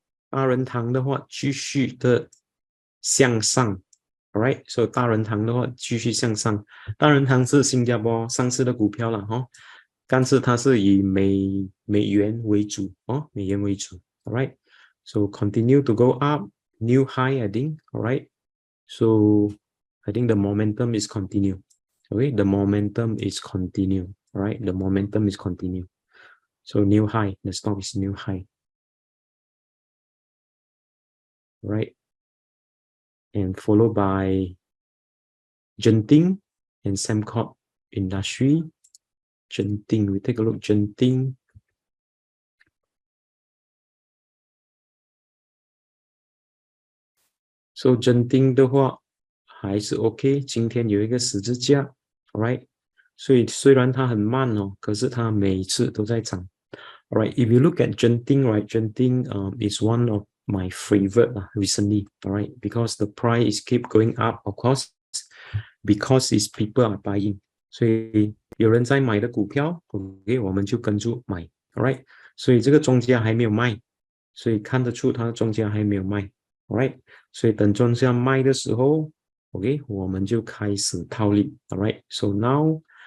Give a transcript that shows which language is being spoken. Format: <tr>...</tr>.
<zh>DaRenTang 的话，继续的向上。</zh> <en>All right, so</en> <zh>DaRenTang的话继续向上。 DaRenTang是新加坡上市的股票了哈，但是它是以美元为主哦，美元为主。</zh> <en>All right, so continue to go up, new high, I think. All right, so I think the momentum is continue. Okay, the momentum is continue. All right, the momentum is continue. So new high, the stock is new high. All right, and followed by Genting and Sembcorp Industry. Genting, we take a look. Genting.</en> <zh>So Genting 的话还是 OK， 今天有一个十字架，right？所以虽然它很慢哦，可是它每次都在涨。</zh> <en>Alright, if you look at Genting, right, Genting is one of my favorite recently, alright, because the price keep going up, of course, because it's people are buying.</en> <zh>所以有人在买的股票 ，OK， 我们就跟住买 ，alright， 所以这个中价还没有卖，所以看得出它的中价还没有卖 ，alright， 所以等中价卖的时候 ，OK， 我们就开始套利 ，alright，</zh> <en>so now</en>